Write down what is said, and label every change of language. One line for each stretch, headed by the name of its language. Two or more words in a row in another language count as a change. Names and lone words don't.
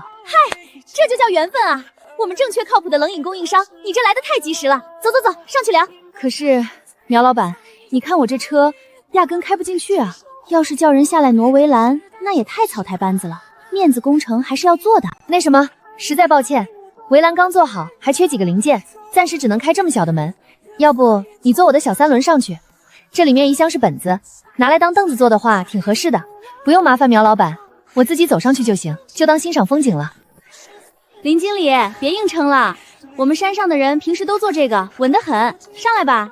Chinese: 嗨，這就叫緣分啊！我們正缺靠譜的冷飲供應商，你這來得太及時了。走走走，上去聊。可是，苗老板，你看我這車壓根開不進去啊！要是叫人下來挪圍欄，那也太草台班子了。面子工程還是要做的。那什麼，實在抱歉，圍欄剛做好，還缺幾個零件，暫時只能開這麼小的門。要不你坐我的小3輪上去，這裡面一箱是本子，拿來當凳子坐的話挺合適的。不用麻煩苗老板，我自己走上去就行，就當欣賞風景了。林經理，別硬撐了，我們山上的人平時都做這個，穩得很，上來吧。